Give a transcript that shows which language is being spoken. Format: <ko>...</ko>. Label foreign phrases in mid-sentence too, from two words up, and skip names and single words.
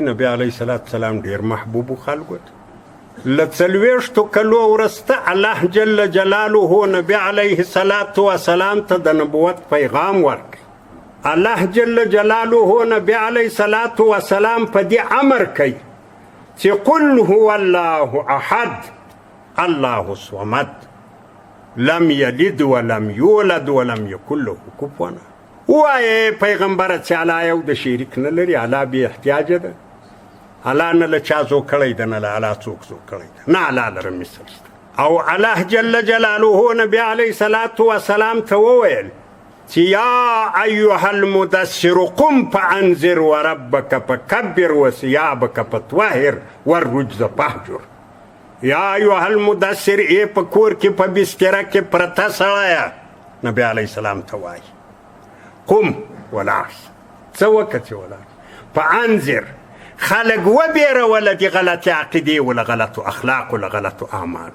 <ps>نبی</ps> <ar>علیه صلات وسلام</ar> <ps>ډېر محبوب خلکو ته. له 40 کلو وروسته</ps> <ar>الله جل جلاله</ar> <ps>نبی</ps> <ar>علیه صلات وسلام</ar> <ps>ته د نبوت پیغام ورکړ. الله جل جلاله نبی علیه صلات وسلام په دې امر کوي چې</ps> <ar>قل هو الله احد الله الصمد لم یلد ولم یولد ولم یکن له کفوا احد.</ar> <ps>وایې پیغمبره چې الله یو د شریک نه لري، الله بې احتیاجه ده، الله نه له چا زو کړی ده، نه له الله څوک زو کړی ده، نه الله لره مثل شته. او</ps> <ar>الله جل جلاله</ar> <ps>نبی</ps> <ar>علیه صلات وسلام</ar> <ps>ته وویل چې</ps> <ar>یا ایها المدثر قم فانذر وربک فکبر وثیابک فطهر والرجز فاهجر. یا ایها المدثر،</ar> <ps>ای په کور کې په بستره کې پرته سړیه، نبی علیه السلام ته وایي قم ولاړ څه وکړه چې ولاړ. فانذر، خلک وبېروه له دې غلطې عقیدې و له غلطو اخلاقو له غلطو اعمالو.</ps>